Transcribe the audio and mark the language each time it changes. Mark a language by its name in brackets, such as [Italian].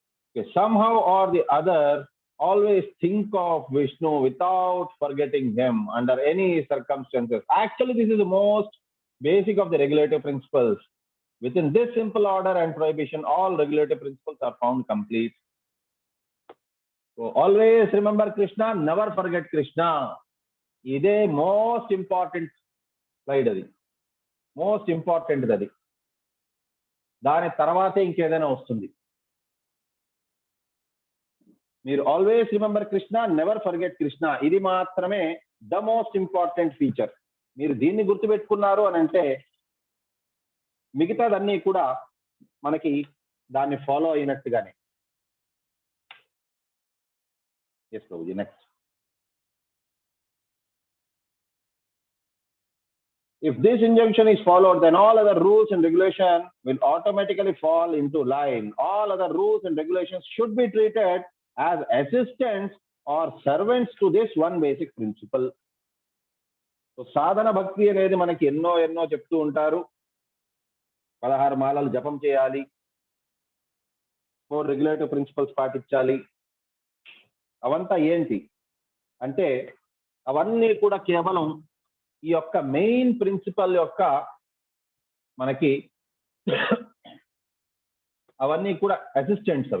[English] Okay, somehow or the other, always think of Vishnu without forgetting him under any circumstances. Actually, this is the most basic of the regulative principles. Within this simple order and prohibition, all regulative principles are found complete. So always remember Krishna, never forget Krishna. [Telugu] ఇదే [English] Most important slide, అది most important. [Telugu] అది దాని తర్వాతే ఇంకేదైనా వస్తుంది. [English] మీరు always remember Krishna, never forget Krishna, [Telugu] ఇది మాత్రమే [English] The most important feature. [Telugu] మీరు దీన్ని గుర్తుపెట్టుకున్నారు అని అంటే మిగతాదన్నీ కూడా మనకి దాన్ని follow అయినట్టుగానే. [English] Yes Prabhuji, next. If this injunction is followed, then all other rules and regulations will automatically fall into line. All other rules and regulations should be treated as assistants or servants to this one basic principle. [Telugu] So sadhana bhakti అనేది మనకి ఎన్నో చెప్తూ ఉంటారు. 16 మాలలు జపం చేయాలి, 4 regulative principles పాటించాలి. అవంతా ఏంటి అంటే అవన్నీ కూడా కేవలం ఈ యొక్క మెయిన్ ప్రిన్సిపల్ యొక్క మనకి అవన్నీ కూడా అసిస్టెంట్స్.